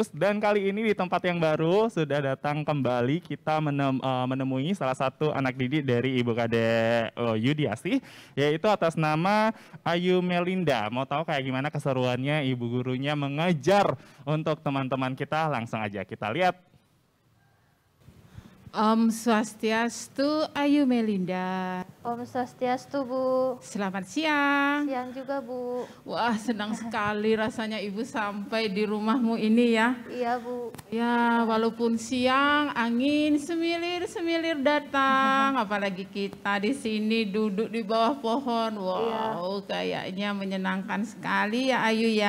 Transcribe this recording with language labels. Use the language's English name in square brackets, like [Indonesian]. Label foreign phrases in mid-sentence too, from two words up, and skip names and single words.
[Indonesian] Dan kali ini di tempat yang baru sudah datang kembali kita menemui salah satu anak didik dari Ibu Kade Yudiase, yaitu atas nama Ayu Melinda. Mau tahu kayak gimana keseruannya Ibu Gurunya mengajar untuk teman-teman kita? Langsung aja kita lihat. Om Swastiastu, Ayu Melinda. Om Swastiastu, Bu. Selamat siang. Siang juga, Bu. Wah, senang sekali rasanya Ibu sampai di rumahmu ini ya. Iya, Bu. Ya, walaupun siang, angin semilir-semilir datang. Apalagi kita di sini duduk di bawah pohon. Wow, kayaknya menyenangkan sekali ya, Ayu ya.